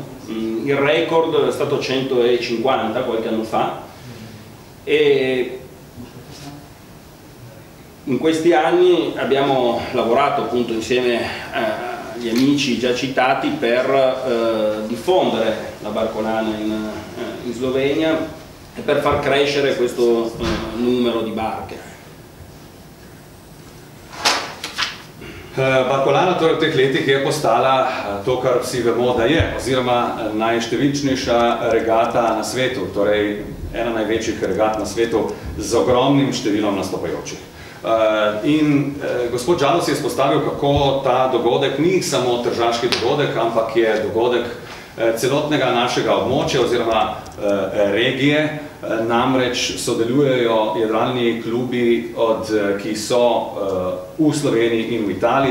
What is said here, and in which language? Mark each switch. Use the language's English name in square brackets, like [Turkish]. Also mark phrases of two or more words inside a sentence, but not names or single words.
[Italian] Il record è stato 150 qualche anno fa, e in questi anni abbiamo lavorato appunto insieme agli amici già citati per diffondere la Barcolana in Slovenia e per far crescere questo numero di barke. [Slovenian] Barcolana torej v teh letih je postala to, kar vsi vemo, da je, oziroma najštevilčnejša regata na svetu, torej ena največjih regat na svetu z ogromnim številom nastopajočih. Gospod Žalos je izpostavil, kako ta dogodek ni samo tržaški dogodek, ampak je dogodek celotnega našega območja oziroma regije, namreč sodelujejo jadralni klubi, ki so v Sloveniji in v Italiji.